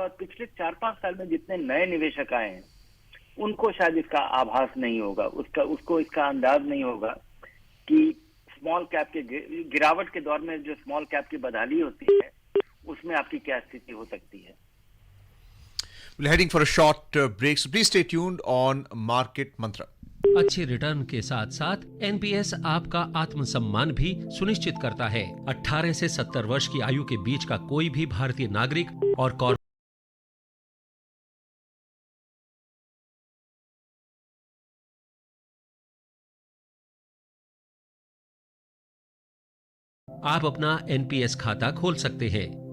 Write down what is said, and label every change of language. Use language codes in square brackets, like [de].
[hi] और पिछले 4-5 साल में जितने नए निवेशक आए हैं उनको शायद इसका आभास नहीं होगा, उसको इसका अंदाज नहीं होगा कि स्मॉल कैप के गिरावट के दौर में जो स्मॉल कैप की बदहाली होती है उसमें आपकी क्या स्थिति हो सकती है। [en] We're heading for a short break, so please stay tuned on Market Mantra. [hi] अच्छे रिटर्न के साथ साथ एनपीएस आपका आत्मसम्मान भी सुनिश्चित करता है। 18 से 70 वर्ष की आयु के बीच का कोई भी भारतीय नागरिक और आप अपना एनपीएस खाता खोल सकते हैं।